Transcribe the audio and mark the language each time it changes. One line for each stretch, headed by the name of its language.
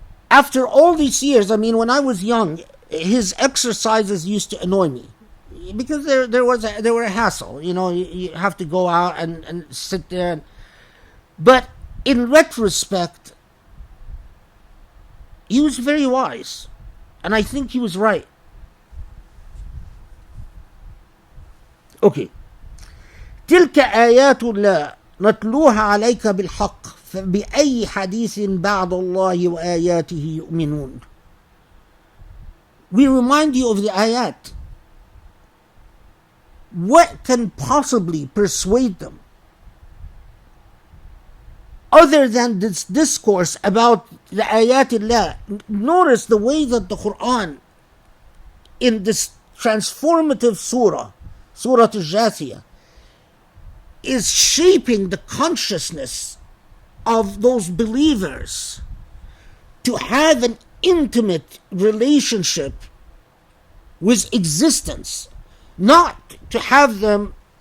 English: After all these years, when I was young, his exercises used to annoy me, because they were a hassle. You have to go out and sit there. But in retrospect, he was very wise, and I think he was right. Okay.
Arabic: تلك آيات الله نتلوها عليك بالحق فبأي حديث بعد الله وآياته يؤمنون.
English: We remind you of the ayat. What can possibly persuade them other than this discourse about the ayat Allah? Notice the way that the Quran, in this transformative surah, Surah Jathiya, is shaping the consciousness of those believers to have an intimate relationship with existence, not to have them